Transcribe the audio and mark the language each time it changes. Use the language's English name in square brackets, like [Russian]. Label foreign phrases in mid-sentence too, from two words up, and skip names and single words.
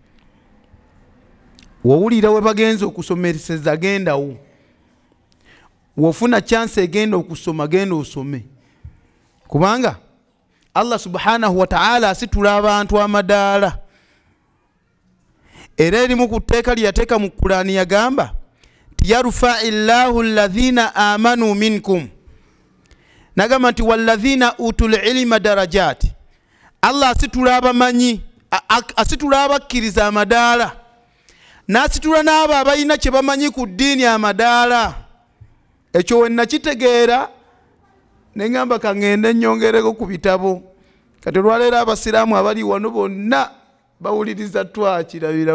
[Ganda] Wowulira we bagenza okusomeresa gendawo, wofuna chance egenda okusoma genda osome kubanga Allah [Arabic] سبحانه وتعالى [Ganda] asitula abantu amadaala era erimu ku tteeka lyateeka mu Qur'ani yagamba [Arabic] يرفع الله الذين آمنوا منكم [Ganda] nagamba nti [Arabic] والذين أوتوا العلم درجات [Ganda] Allah asitula abamanyi asitula abakkiriza amadaala n'asitula n'abo abalina kye bamanyi ku ddiini amadaala. Ekyo wenna kitegeera ne ngamba kangende nnyongereko ku bitabo kati olwaleero abasiraamu abali wano bonna bawuliriza twakirabira.